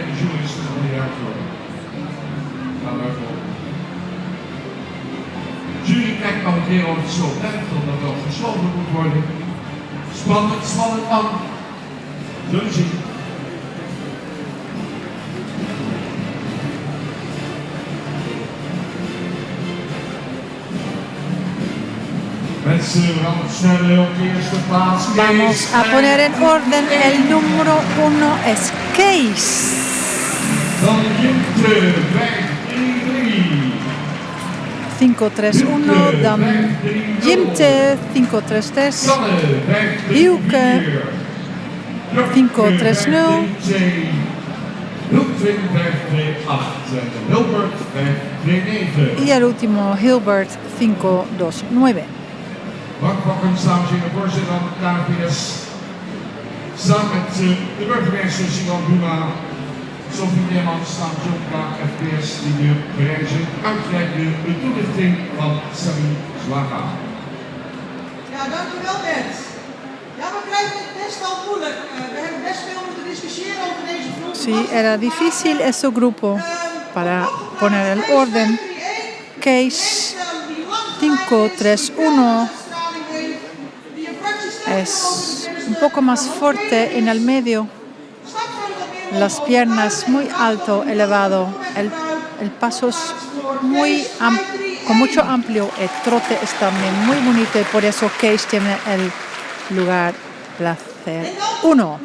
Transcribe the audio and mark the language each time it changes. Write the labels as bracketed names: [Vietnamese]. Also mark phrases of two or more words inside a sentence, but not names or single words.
[Dutch] De journalisten van die uitvoering. Gaan we even op. De jury kijkt nog een keer of het zo blijft, omdat het wel gesloten moet worden. Spannend, spannend man. Zullen we zien. [Spanish] Vamos a poner en orden. El número 1 es Kees. [Dutch] Dan Jimte, 5-3-1, dan Jimte 5-3-3, Hielke 5-3-0, [Spanish] y el último Hilbert 5-2-9. [Dutch] Bankbakkers, dames en heren, voorzitter van de KNVS. Samen met de burgemeester Simon Buma, Sophie Neermans namens Jonka FPS, die nu bereid zijn uitreiken de toelichting van Sami Zwaga. Ja, dank u wel, Bert. Ja, we krijgen het best wel moeilijk. We hebben best veel moeten discussiëren over deze groep. [Spanish] Sí, era difícil ese grupo para poner el orden. Kees 5-3-1 es un poco más fuerte en el medio, las piernas muy alto, elevado, el paso es muy con mucho amplio, el trote es también muy bonito y por eso Kees tiene el lugar placer 1.